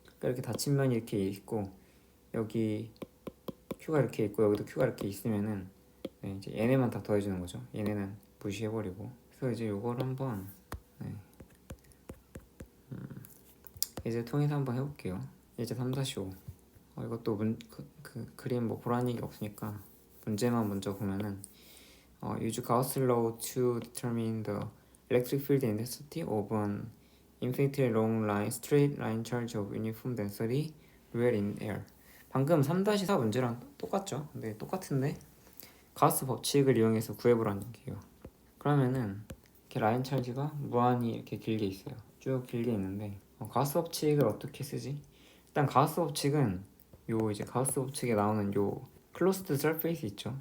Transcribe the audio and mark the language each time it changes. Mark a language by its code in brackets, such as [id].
[ko] 그러니까 이렇게 닫힌 면이 이렇게 있고 여기 Q가 이렇게 있고 여기도 Q가 이렇게 있으면은 이제 얘네만 다 더해주는 거죠. 얘네는 무시해버리고. 그래서 이제 요걸 한번 이제 통해서 한번 해볼게요. [en] 이제 3-5 이것도 그림 뭐 보라는 얘기 없으니까 문제만 먼저 보면은 use Gauss law to determine the electric field intensity of an infinitely long line straight line charge of uniform density where in air. [ko] 방금 3-4 문제랑 똑같죠? 근데 똑같은데 가우스 법칙을 이용해서 구해보라는 얘기예요. 그러면은 이렇게 라인 찰지가 무한히 이렇게 길게 있어요. 쭉 길게 있는데 가우스 법칙을 어떻게 쓰지? 일단 가우스 법칙은 이제 가우스 법칙에 나오는 요 클로스드 서페이스 있죠?